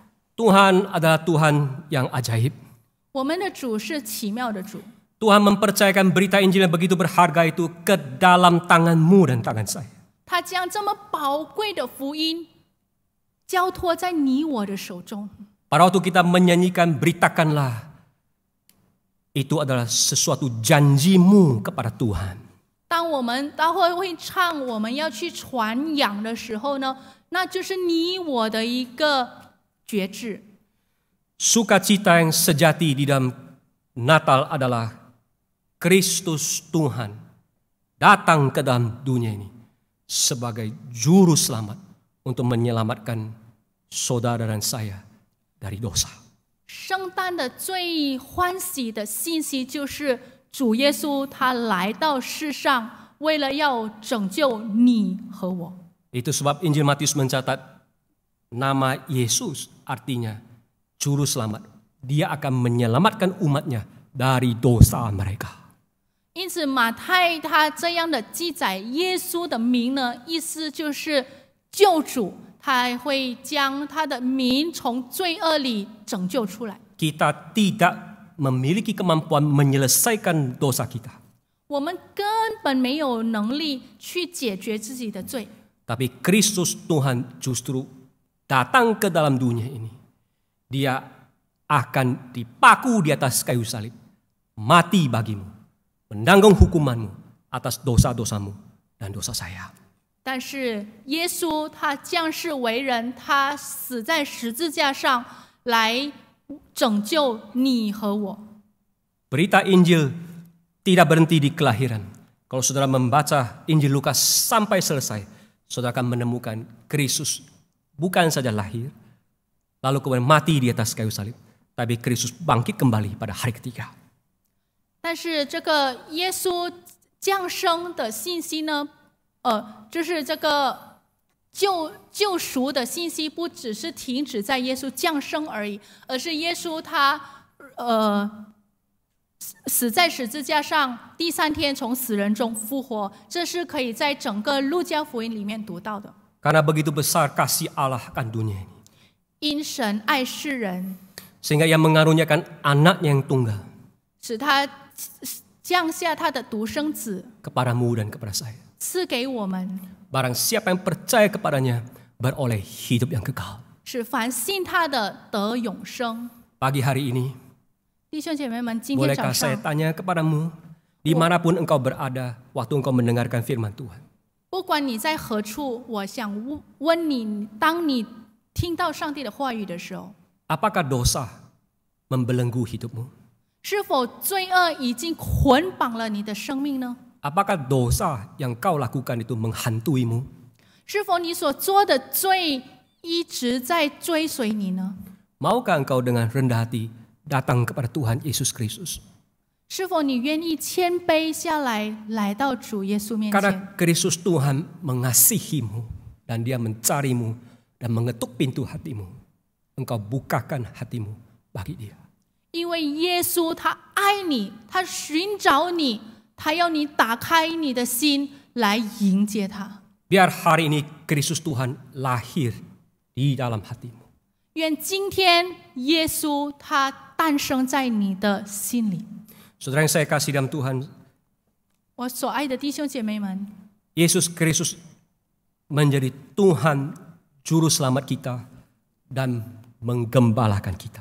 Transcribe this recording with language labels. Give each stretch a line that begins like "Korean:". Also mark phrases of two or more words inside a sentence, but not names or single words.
Indonesian: Tuhan adalah Tuhan yang ajaib.
Chinese: 我们的主是奇妙的主，
Indonesian: Tuhan mempercayakan berita Injil yang begitu berharga itu ke dalam tanganmu dan tangan saya.
Chinese: 他将这么宝贵的福音交托在你我的手中。
Indonesian: Pada waktu kita menyanyikan beritakanlah, itu adalah sesuatu janjimu kepada Tuhan.
Chinese: 当我们待会唱我们要去传扬的时候呢，那就是你我的一个决志。
Indonesian: Sukacita yang sejati di dalam Natal adalah Kristus Tuhan datang ke dalam dunia ini sebagai juru selamat untuk menyelamatkan saudara dan saya dari dosa.
Chinese: 圣诞的最欢喜的信息就是主耶稣他来到世上，为了要拯救你和我。
Indonesian: Itu sebab Injil Matius mencatat nama Yesus artinya Juru Selamat. Dia akan menyelamatkan umatnya dari dosa mereka.
Chinese: 因此，马太他这样的记载耶稣的名呢，意思就是救主，他会将他的民从罪恶里拯救出来。
Indonesian: Kita tidak memiliki kemampuan menyelesaikan dosa kita.
Chinese: 我们根本没有能力去解决自己的罪，
Indonesian: Tapi Kristus Tuhan justru datang ke dalam dunia ini. Dia akan dipaku di atas kayu salib, mati bagimu, menanggung hukumanmu atas dosa-dosamu dan dosa saya.
Chinese: 但是耶稣他降世为人，他死在十字架上来拯救你和我。
Indonesian: Berita Injil tidak berhenti di kelahiran. Kalau saudara membaca Injil Lukas sampai selesai, saudara akan menemukan Kristus bukan saja lahir, lalu kemudian mati di atas kayu salib, tapi Kristus bangkit kembali pada hari ketiga.
Chinese: 但是这个耶稣降生的信息呢，就是这个救赎的信息，不只是停止在耶稣降生而已，而是耶稣他死在十字架上，第3天从死人中复活，这是可以在整个路加福音里面读到的。
Indonesian: Karena begitu besar kasih Allah akan dunia ini,
Chinese: 因神爱世人，
Indonesian: sehingga Ia mengaruniakan anaknya yang tunggal
Chinese: 使他降下他的独生子，
Indonesian: kepadamu dan kepada saya.
Chinese: 赐给我们，
Indonesian: Barang siapa yang percaya kepadanya beroleh hidup yang kekal.
Chinese: 使凡信他的得永生。
Indonesian: Pagi hari ini,
Chinese: 弟兄姐妹们，今天早
Indonesian: bolehkah saya
Chinese: 上，
Indonesian: tanya kepadamu, dimanapun engkau berada waktu engkau mendengarkan firman Tuhan,
Chinese: 不管你在何处，我想问你：当你听到上帝的话语的时候，
Indonesian: apakah dosa membelenggu hidupmu?
Chinese: 是否罪恶已经捆绑了你的生命呢？
Indonesian: Apakah dosa yang kau lakukan itu menghantuimu?
Chinese: 是否你所做的罪一直在追随你呢？
Indonesian: Maukah engkau dengan rendah hati datang kepada Tuhan Yesus Kristus?
Chinese: 是否你愿意谦卑下来，来到主耶稣面前？
Indonesian: Karena Kristus Tuhan mengasihimu dan Dia mencarimu dan mengetuk pintu hatimu. Engkau bukakan hatimu bagi Dia.
Chinese: 因为耶稣他爱你，他寻找你，他要你打开你的心来迎接他。
Indonesian: Biar hari ini Kristus Tuhan lahir di dalam hatimu.
Chinese: 愿今天耶稣他诞生在你的心里。
Indonesian: Saudara yang saya kasih dalam Tuhan,
Chinese: 我所爱的弟兄姐妹们，
Indonesian: Yesus Kristus menjadi Tuhan Juru Selamat kita dan menggembalakan kita.